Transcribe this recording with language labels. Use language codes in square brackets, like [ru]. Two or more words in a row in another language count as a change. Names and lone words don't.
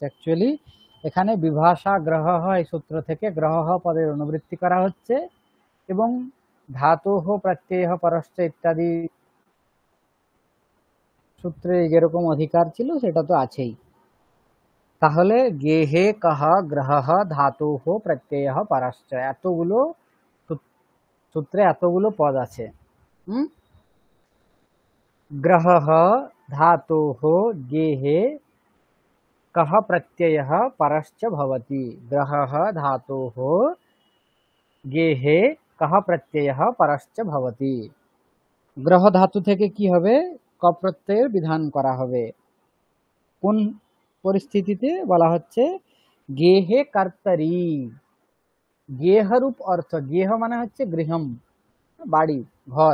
[bn] অ্যাকচুয়ালি এখানে [sa] বিভাষা গ্রহঃ [bn] এই সূত্র থেকে গ্রহঃ পদের অনুবৃত্তি করা হচ্ছে, এবং [sa] ধাতুঃ প্রত্যয়ঃ পরশ্চ [bn] ইত্যাদি সূত্রে যেরকম অধিকার ছিল সেটা তো আছেই। তাহলে [sa] গেহে কহ গ্রহঃ ধাতুঃ প্রত্যয়ঃ পরশ্চ, [bn] এতগুলো সূত্রে এতগুলো পদ আছে। [sa] হুম, গ্রহঃ ধাতুঃ গেহে कः प्रत्ययः परश्च भवति, ग्रहः धातोः गेहे कः प्रत्ययः परश्च भवति, [bn] গ্রহ ধাতু থেকে কি হবে, ক প্রত্যয়ের বিধান করা হবে। কোন পরিস্থিতিতে বলা হচ্ছে, [sa] গেহে কর্তরি, [bn] গেহরূপ অর্থ, গেহ মানে হচ্ছে গৃহম, বাড়ি, ঘর।